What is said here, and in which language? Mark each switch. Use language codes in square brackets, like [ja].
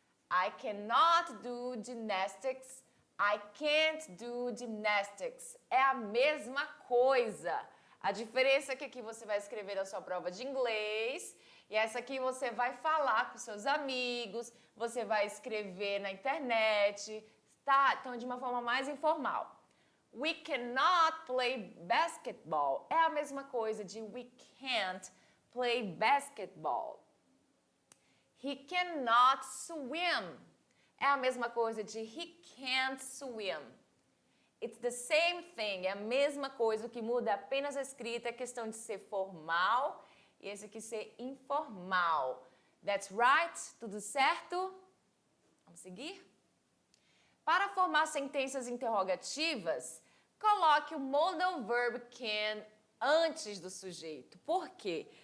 [en] I cannot do gymnastics. I can't do gymnastics. [pt] É a mesma coisa. A diferença é que aqui você vai escrever a sua prova de inglês e essa aqui você vai falar com seus amigos, você vai escrever na internet, tá? Então, de uma forma mais informal. [en] We cannot play basketball. [pt] É a mesma coisa de [en] we can't play basketball. He cannot swim. [pt] É a mesma coisa de [en] he can't swim. It's the same thing. [pt] É a mesma coisa, o que muda é apenas a escrita, é questão de ser formal e esse aqui ser informal. [en] That's right? [pt] Tudo certo? Vamos seguir? Para formar sentenças interrogativas, coloque o modal verb can antes do sujeito. Por quê?